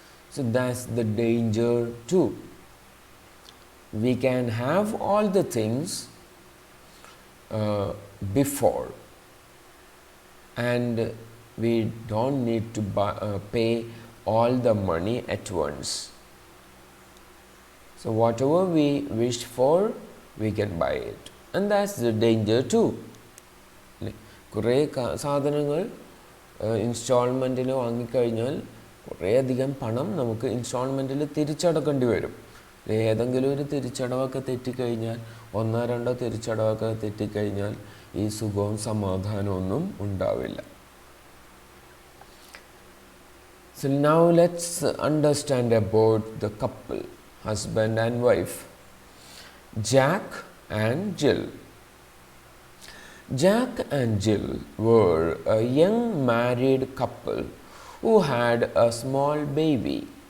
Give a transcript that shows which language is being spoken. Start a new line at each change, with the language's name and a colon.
English: So that's the danger too. We can have all the things before, and we don't need to pay all the money at once. So whatever we wish for, we can buy it, and that's the danger too.
Malayalam: കുറേ സാധനങ്ങൾ ഇൻസ്റ്റാൾമെൻറ്റിൽ വാങ്ങിക്കഴിഞ്ഞാൽ കുറേയധികം പണം നമുക്ക് ഇൻസ്റ്റാൾമെൻറ്റിൽ തിരിച്ചടക്കേണ്ടി വരും. ഏതെങ്കിലും ഒരു തിരിച്ചടവൊക്കെ തെറ്റിക്കഴിഞ്ഞാൽ, ഒന്നോ രണ്ടോ തിരിച്ചടവൊക്കെ തെറ്റിക്കഴിഞ്ഞാൽ ഈ സുഖവും സമാധാനമൊന്നും ഉണ്ടാവില്ല.
English: So now let's understand about the couple, husband and wife, Jack and Jill. Jack and Jill were a young married couple who had a small baby.